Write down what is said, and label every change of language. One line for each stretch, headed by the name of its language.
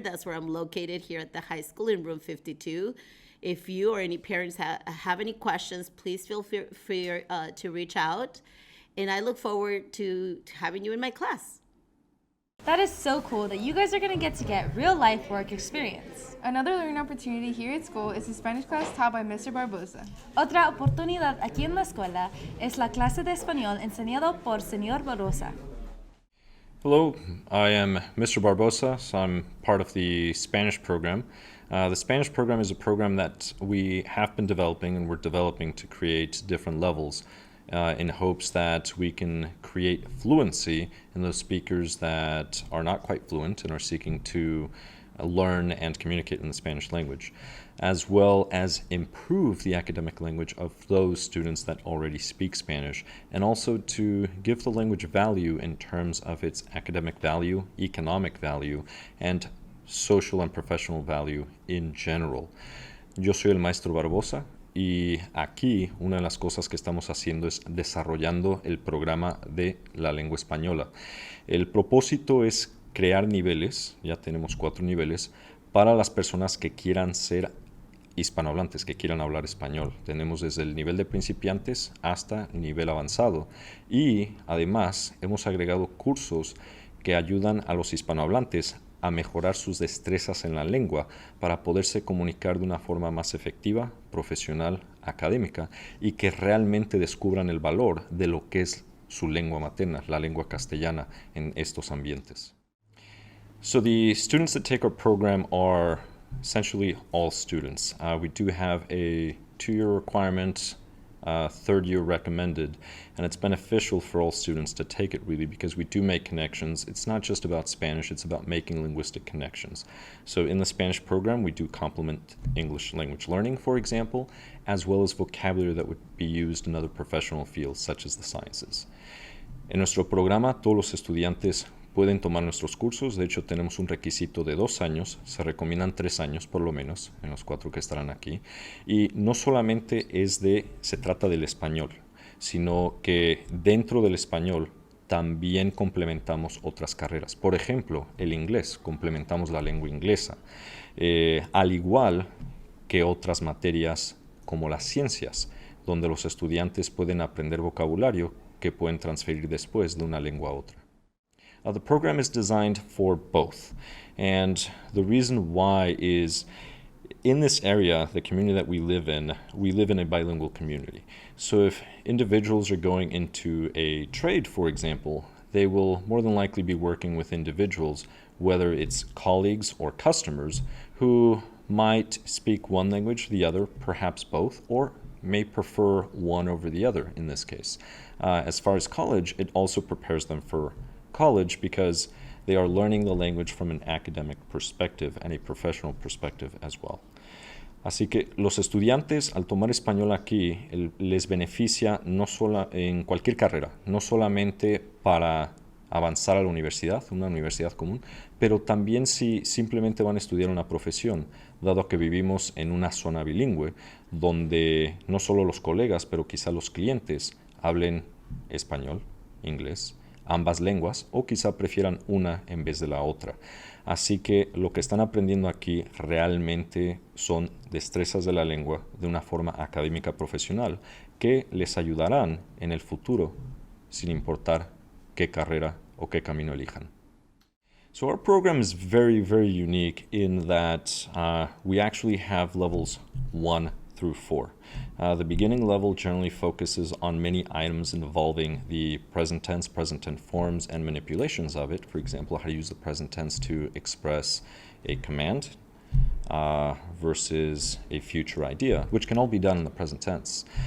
English: That's where I'm located here at the high school in room 52. If you or any parents have any questions, please feel free to reach out. And I look forward to having you in my class. That is so cool that you guys are going to get real life work experience. Another learning opportunity here at school is the Spanish class taught by Mr. Barbosa.
Spanish: Otra oportunidad aquí en la escuela es la clase de español enseñado por Señor Barbosa.
English: Hello, I am Mr. Barbosa, so I'm part of the Spanish program. The Spanish program is a program that we have been developing, and we're developing to create different levels in hopes that we can create fluency in those speakers that are not quite fluent and are seeking to learn and communicate in the Spanish language, as well as improve the academic language of those students that already speak Spanish, and also to give the language value in terms of its academic value, economic value, and social and professional value in general.
Spanish: Yo soy el maestro Barbosa, y aquí una de las cosas que estamos haciendo es desarrollando el programa de la lengua española. El propósito es crear niveles, ya tenemos 4 niveles, para las personas que quieran ser hispanohablantes, que quieran hablar español. Tenemos desde el nivel de principiantes hasta nivel avanzado, y además hemos agregado cursos que ayudan a los hispanohablantes a mejorar sus destrezas en la lengua para poderse comunicar de una forma más efectiva, profesional, académica, y que realmente descubran el valor de lo que es su lengua materna, la lengua castellana, en estos ambientes.
English: So the students that take our program are essentially all students. We do have a 2-year requirement, 3rd year recommended, and it's beneficial for all students to take it, really, because we do make connections. It's not just about Spanish, it's about making linguistic connections. So in the Spanish program, we do complement English language learning, for example, as well as vocabulary that would be used in other professional fields such as the sciences.
Spanish: En nuestro programa, todos los estudiantes pueden tomar nuestros cursos. De hecho, tenemos un requisito de 2 años. Se recomiendan 3 años por lo menos en los 4 que estarán aquí. Y no solamente se trata del español, sino que dentro del español también complementamos otras carreras. Por ejemplo, el inglés, complementamos la lengua inglesa, al igual que otras materias como las ciencias, donde los estudiantes pueden aprender vocabulario que pueden transferir después de una lengua a otra.
English: The program is designed for both, and the reason why is in this area, the community that we live in a bilingual community. So if individuals are going into a trade, for example, they will more than likely be working with individuals, whether it's colleagues or customers, who might speak one language, the other, perhaps both, or may prefer one over the other in this case. As far as college, it also prepares them for college because they are learning the language from an academic perspective and a professional perspective as well.
Spanish: Así que los estudiantes al tomar español aquí les beneficia no solo en cualquier carrera, no solamente para avanzar a la universidad, una universidad común, pero también si simplemente van a estudiar una profesión, dado que vivimos en una zona bilingüe donde no solo los colegas, pero quizá los clientes hablen español, inglés, ambas lenguas o quizá prefieran una en vez de la otra. Así que lo que están aprendiendo aquí realmente son destrezas de la lengua de una forma académica profesional que les ayudarán en el futuro sin importar qué carrera o qué camino elijan.
English: So our program is very, very unique in that we actually have levels 1 through 4. The beginning level generally focuses on many items involving the present tense forms, and manipulations of it. For example, how to use the present tense to express a command versus a future idea, which can all be done in the present tense.